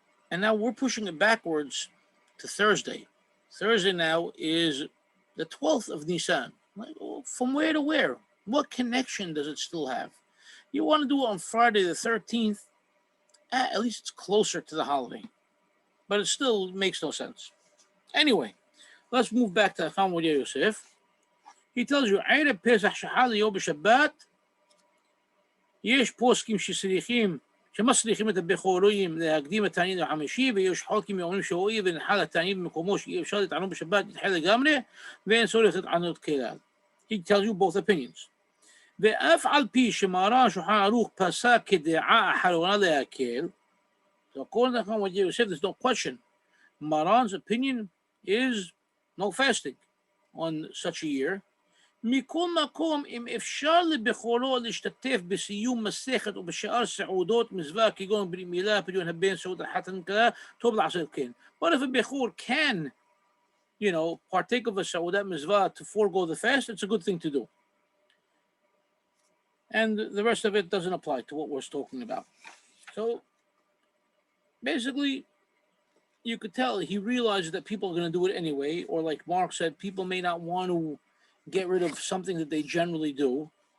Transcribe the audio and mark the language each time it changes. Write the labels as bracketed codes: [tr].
[en] And now we're pushing it backwards to Thursday. Thursday now is the 12th of Nisan. From where to where? What connection does it still have? You want to do it on Friday the 13th, at least it's closer to the holiday. But it still makes no sense. Anyway, let's move back to Hakham with Yosef. He tells you, [he] Ereb Pesah, she-hal, BeShabbat, yesh poskim shesrichim, שמסריחים את הבכורים להקדים את התענית החמישי, ויש חוקים שאומרים שהואיל ונחל התענית במקומו שאי אפשר לטענו בשבת, נדחה לגמרי, ואין צורך לטענות כלל. [en] He tells you both opinions. [he] ואף על פי שמרן שולחן ערוך פסק כדעה אחרונה להקל, [en] so according to what you said, there's no question. Maran's opinion is no fasting on such a year. [he] מכל מקום, אם אפשר לבחורו להשתתף בסיום מסכת ובשאר סעודות מזווה כגון ברית מילה, פדיון הבן, סעודת החתן, טוב לעשות כן. [en] But if a bechor can, partake of a sa'udat mizvah to forego the fast, it's a good thing to do. And the rest of it doesn't apply to what we're talking about. So, basically, you could tell he realizes that people are going to do it anyway, or like Mark said, people may not want to get rid of something that they generally do.